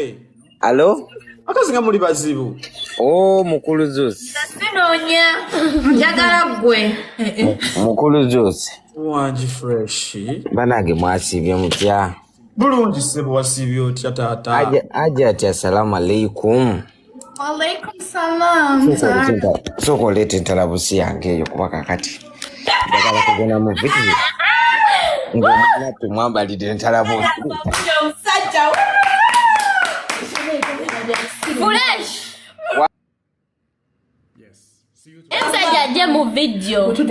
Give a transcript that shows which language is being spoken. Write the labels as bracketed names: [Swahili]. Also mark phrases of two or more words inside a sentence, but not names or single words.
[Ganda] alo akazi nga muli bazibu mukulu Zusi sinoonya njagala ggwe mukulu Zusi wangi fresh banange mwasiibye mutya bulungi sebo wasiibye otya taata [Arabic] Hajjati السلام عليكم وعليكم سلام [Ganda] sooka oleeta entalabusi yange eyo kuba kakati njagala kugenda mu vidiyo ng'omwana tumwambalidde entalabusi Fresh. Ensajja ajje mu video.